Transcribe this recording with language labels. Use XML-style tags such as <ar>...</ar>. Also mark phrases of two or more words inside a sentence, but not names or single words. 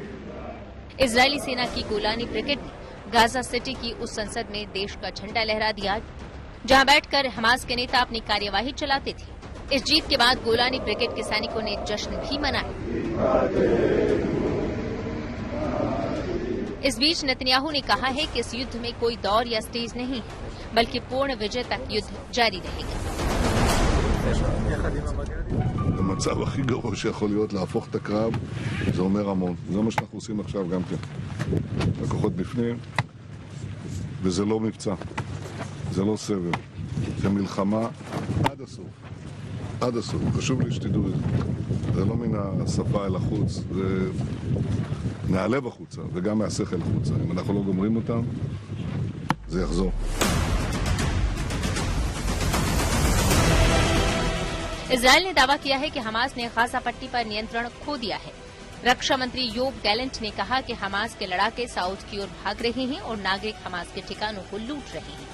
<hi>इजरायली सेना की गोलानी ब्रिगेड ने गाजा सिटी की उस संसद में देश का झंडा लहरा दिया जहां बैठकर हमास के नेता अपनी कार्यवाही चलाते थे। इस जीत के बाद गोलानी ब्रिगेड के सैनिकों ने जश्न भी मनाया। इस बीच नेतन्याहू ने कहा है कि इस युद्ध में कोई दौर या स्टेज नहीं है, बल्कि पूर्ण विजय तक युद्ध जारी रहेगा।</hi> <he>המצב הכי גרוע שיכול להיות להפוך את הקרב, זה אומר המון. זה מה שאנחנו עושים עכשיו גם כן. הכוחות בפנים, וזה לא מבצע. זה לא סבב. זה מלחמה עד הסוף. עד הסוף. חשוב לי שתדעו את זה. זה לא מן השפה אל החוץ, זה מהלב החוצה, וגם מהשכל החוצה. אם אנחנו לא גומרים אותם, זה יחזור.</he> <hi>इजरायल ने दावा किया है कि हमास ने गाजा पट्टी पर नियंत्रण खो दिया है। रक्षा मंत्री योब गैलेंट ने कहा कि हमास के लड़ाके साउथ की ओर भाग रहे हैं और नागरिक हमास के ठिकानों को लूट रहे हैं।</hi>